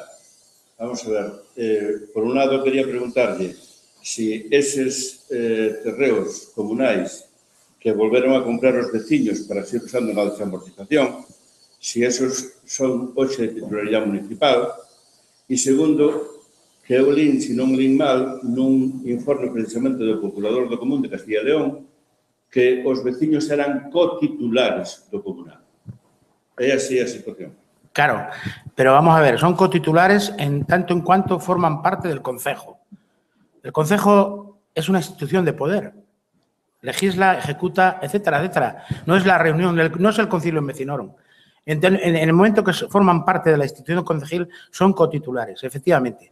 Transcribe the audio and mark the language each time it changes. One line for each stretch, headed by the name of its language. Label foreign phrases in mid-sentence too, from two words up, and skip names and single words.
Galician: Vamos a ver, por un lado quería preguntarlle si eses terreos comunais que volveron a comprar os veciños para seguir usando na desamortización,
Spanish: si esos
Galician: son hoxe de titularidade municipal, e segundo, que eu lin, se non lin mal, nun informe precisamente do Procurador do Común de Castilla e León, que os veciños eran cotitulares do comunal. É así a situación.
Spanish: Claro, pero vamos a ver, son cotitulares en tanto en cuanto forman parte del concejo. El concejo es una institución de poder. Legisla, ejecuta, etcétera, etcétera. No es la reunión, no es el concilio vecinorum. En el momento que forman parte de la institución concejil, son cotitulares, efectivamente.